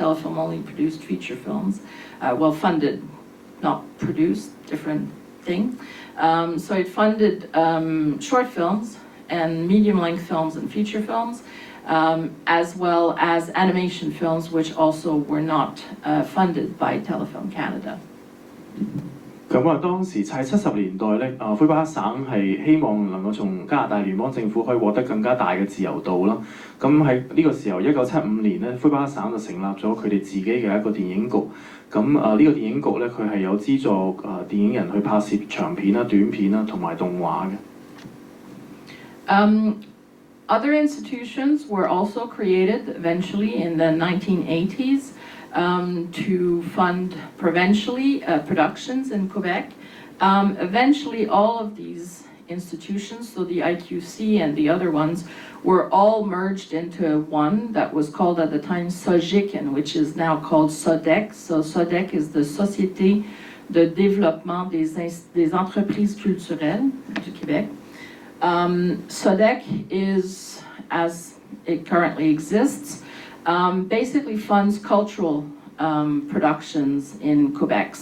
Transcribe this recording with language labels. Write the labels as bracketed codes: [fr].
[en] Telefilm only produced feature films, well funded, not produced, different thing. So it funded short films and medium-length films and feature films, as well as animation films, which also were not funded by Telefilm Canada. [yue] 咁當時喺70年代咧，魁北克省係希望能夠從加拿大聯邦政府可以獲得更加大嘅自由度啦。咁喺呢個時候，1975年咧，魁北克省就成立咗佢哋自己嘅一個電影局。咁呢個電影局咧，佢係有資助電影人去拍攝長片啦、短片啦同埋動畫嘅。 [en] Other institutions were also created eventually in the 1980s. To fund provincially productions in Quebec. Eventually, all of these institutions, so the IQC and the other ones, were all merged into one that was called at the time SOGIC, and which is now called SODEC. So SODEC is the Société de développement des entreprises culturelles du Québec. SODEC is, as it currently exists, basically funds cultural productions in Quebec.